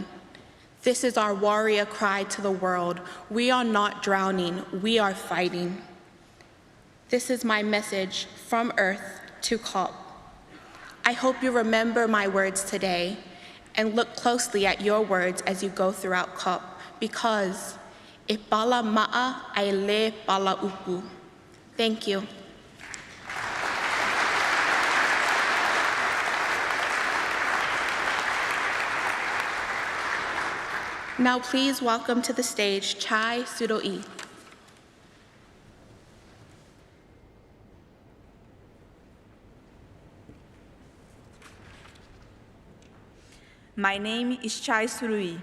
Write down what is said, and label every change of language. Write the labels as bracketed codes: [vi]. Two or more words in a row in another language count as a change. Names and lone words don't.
[en] This is our warrior cry to the world. We are not drowning, we are fighting. This is my message from Earth to COP. I hope you remember my words today and look closely at your words as you go throughout COP, because [sm] e pala ma'a ai le pala upu. [en] Thank you. Now please welcome to the stage Chai Sudoi. My name is Chai Surui.